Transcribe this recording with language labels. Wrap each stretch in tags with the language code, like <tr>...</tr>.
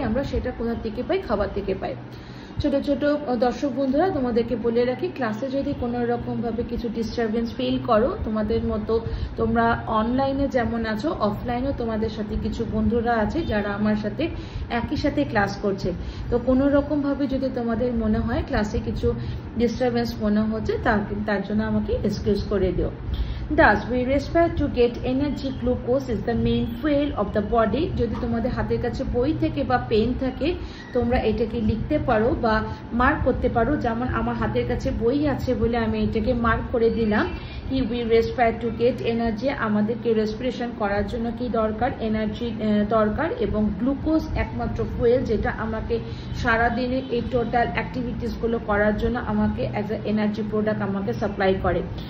<bn>আমরা সেটা কোথা থেকে পাই? খাবার থেকে পাই। ছোট ছোট দর্শক বন্ধুরা, তোমাদেরকে বলে রাখি, ক্লাসে যদি কোনো রকম ভাবে কিছু ডিস্টারবেন্স ফিল করো, তোমাদের মতো তোমরা অনলাইনে যেমন আছো, অফলাইনেও তোমাদের সাথে কিছু বন্ধুরা আছে যারা আমার সাথে একই সাথে ক্লাস করছে। তো কোনো রকম ভাবে যদি তোমাদের মনে হয় ক্লাসে কিছু ডিস্টারবেন্স মনে হচ্ছে, তার জন্য আমাকে এক্সকিউজ করে দিও।</bn> <en>Thus, we respire to get energy. Glucose is the main fuel of the body.</en> <bn>যদি তোমাদের হাতের কাছে বই থেকে বা পেন থাকে, তোমরা এটাকে লিখতে পারো বা মার্ক করতে পারো। যেমন আমার হাতের কাছে বই আছে বলে আমি এটাকে মার্ক করে দিলাম কি</bn> <en>we respire to get energy।</en> <bn>আমাদেরকে রেসপিরেশন করার জন্য কি দরকার? এনার্জি দরকার, এবং গ্লুকোজ একমাত্র ফুয়েল যেটা আমাকে সারাদিনে এই টোটাল অ্যাক্টিভিটিস গুলো করার জন্য আমাকে অ্যাজ এ এনার্জি প্রোডাক্ট আমাকে সাপ্লাই করে।</bn>